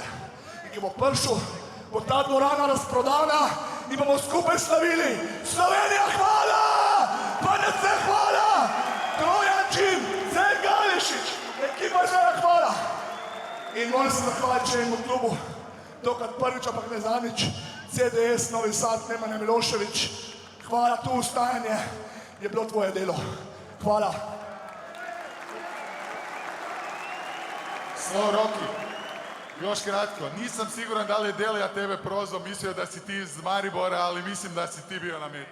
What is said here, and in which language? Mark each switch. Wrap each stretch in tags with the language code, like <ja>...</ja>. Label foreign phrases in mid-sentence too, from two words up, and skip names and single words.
<sl>In ko bo prišel, bo ta dvorana razprodana in bomo skupaj slavili. Slovenija, hvala! FNC, hvala! Trojan Čim, Zen Galešić, ekipa žena, hvala! In moram se zahvaliti še enemu klubu, dokrat prvič, ampak ne zadnjič, CDS, Novi Sad, Nemanja Milošević. Hvala, tu ustajanje je bilo tvoje delo. Hvala.</sl> <sr>Slow Rocky, još kratko, nisam siguran da li je Delija tebe prozvao, mislio da si ti iz Maribora, ali mislim da si ti bio na meti.</sr>